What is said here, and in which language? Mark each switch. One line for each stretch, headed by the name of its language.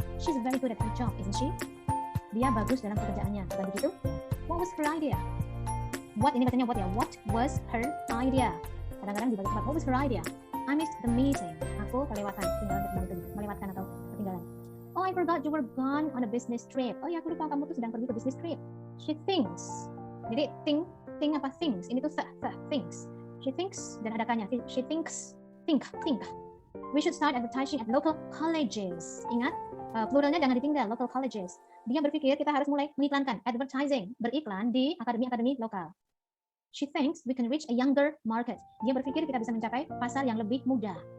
English: She's very good at her job, isn't she?
Indonesian: Dia bagus dalam pekerjaannya. Bukan begitu?
English: What was her idea?
Indonesian: What ini bacanya what ya?
English: What was her idea?
Indonesian: Kadang-kadang dibagi cepat.
English: What was her idea? I missed the meeting.
Indonesian: Aku kelewatan, melewatkan atau ketinggalan.
English: Oh, I forgot you were gone on a business trip.
Indonesian: Oh ya, aku lupa kamu tuh sedang pergi ke business trip.
English: She thinks.
Indonesian: Jadi think apa things? Ini tuh things. She thinks dan ada kanya.
English: She thinks. Think. We should start advertising at local colleges.
Indonesian: Ingat, pluralnya jangan ditinggal. Local colleges. Dia berpikir kita harus mulai mengiklankan, advertising, beriklan di akademi-akademi lokal.
English: She thinks we can reach a younger market.
Indonesian: Dia berpikir kita bisa mencapai pasar yang lebih muda.